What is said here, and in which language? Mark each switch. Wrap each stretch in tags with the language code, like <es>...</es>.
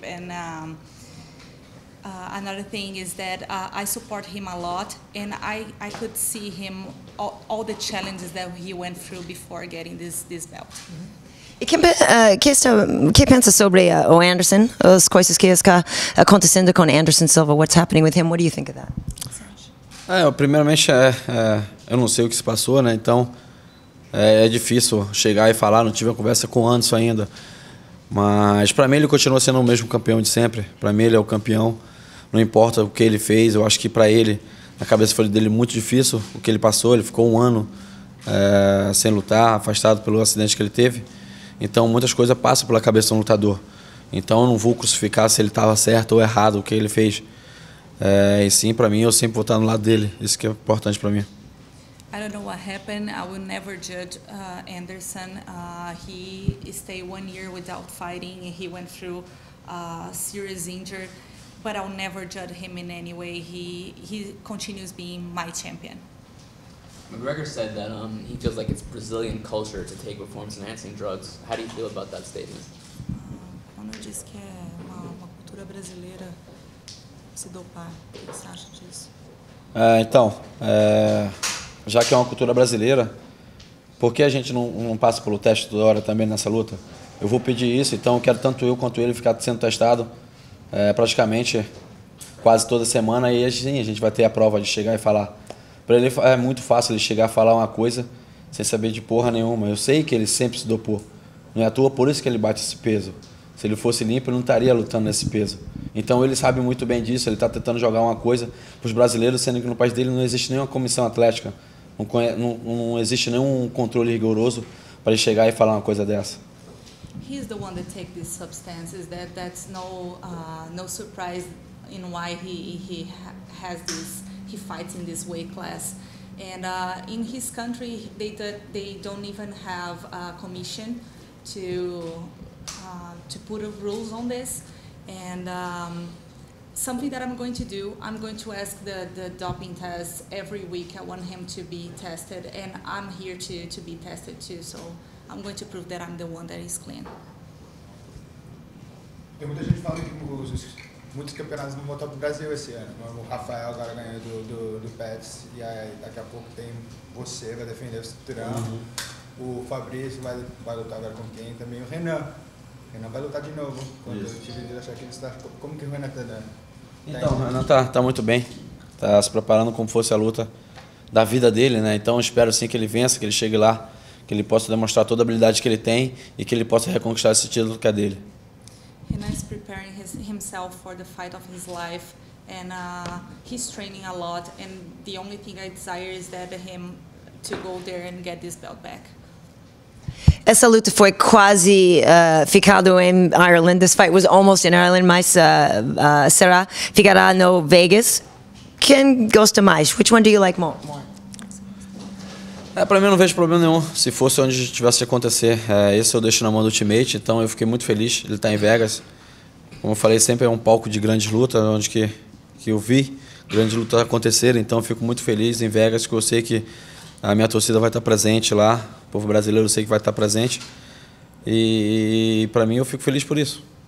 <en>And another thing is that I support him a lot, and I could see him all the challenges that he went through before getting this belt.</en> <pt>E que pensa sobre o Anderson, as coisas que estão acontecendo com Anderson Silva?</pt> <en>What's happening with him? What do you think of that?</en> <pt>Primeiramente, eu não sei o que se passou, né? Então é difícil chegar e falar. Não tive uma conversa com o Anderson ainda. Mas para mim ele continua sendo o mesmo campeão de sempre. Para mim ele é o campeão. Não importa o que ele fez. Eu acho que para ele, na cabeça foi dele muito difícil o que ele passou. Ele ficou um ano sem lutar, afastado pelo acidente que ele teve. Então muitas coisas passam pela cabeça de um lutador. Então eu não vou crucificar se ele estava certo ou errado o que ele fez. E sim, para mim, eu sempre vou estar no lado dele. Isso que é importante para mim.</pt> <en>I don't know what happened. I will never judge Anderson. He stayed 1 year without fighting. He went through serious injury, but I'll never judge him in any way. He continues being my champion. McGregor said that he feels like it's Brazilian culture to take performance-enhancing drugs. How do you feel about that statement?</en> <pt>Quando eu disse que é uma cultura brasileira se dopar, o que você acha disso? Já que é uma cultura brasileira, por que a gente não passa pelo teste toda hora também nessa luta? Eu vou pedir isso, então eu quero tanto eu quanto ele ficar sendo testado praticamente quase toda semana e assim a gente vai ter a prova de chegar e falar. Para ele é muito fácil ele chegar a falar uma coisa sem saber de porra nenhuma. Eu sei que ele sempre se dopou. Não é à toa por isso que ele bate esse peso. Se ele fosse limpo, ele não estaria lutando nesse peso. Então ele sabe muito bem disso, ele está tentando jogar uma coisa para os brasileiros, sendo que no país dele não existe nenhuma comissão atlética, não existe nenhum controle rigoroso para ele chegar e falar uma coisa dessa.</pt> <en>He's the one that takes these substances. That's no surprise in why he has this. He fights in this weight class, and in his country they don't even have a commission to put rules on this. And something that I'm going to do, I'm going to ask the doping test every week. I want him to be tested, and I'm here to be tested too. So I'm going to prove that I'm the one that is clean.</en> <pt>Tem muita gente falando que muitos campeonatos vão voltar para o Brasil esse ano. O Rafael agora ganhou do Pets, e aí daqui a pouco tem você, vai defender o cinturão. O Fabrício vai lutar agora com quem? Também o Renan vai lutar de novo. Quando eu tive de achar que ele está... Como que o Renan está dando? Então, o Renan tá muito bem. Está se preparando como fosse a luta da vida dele, né? Então, eu espero sim que ele vença, que ele chegue lá, que ele possa demonstrar toda a habilidade que ele tem e que ele possa reconquistar esse título que é dele.</pt> <en>Renan is preparing himself for the fight of his life, and he's training a lot. And the only thing I desire is that him to go there and get this belt back.</en> <pt>Essa luta foi quase ficado em Ireland.</pt> <en>This fight was almost in Ireland,</en> <pt>mas ficará no Vegas. Quem gosta mais?</pt> <en>Which one do you like more?</en> <pt>Pra mim eu não vejo problema nenhum. Se fosse onde tivesse de acontecer, esse eu deixo na mão do Ultimate, então eu fiquei muito feliz. Ele está em Vegas. Como eu falei, sempre é um palco de grandes lutas, onde que eu vi grandes lutas acontecerem, então eu fico muito feliz em Vegas, que eu sei que a minha torcida vai estar presente lá, o povo brasileiro eu sei que vai estar presente, e para mim eu fico feliz por isso.</pt>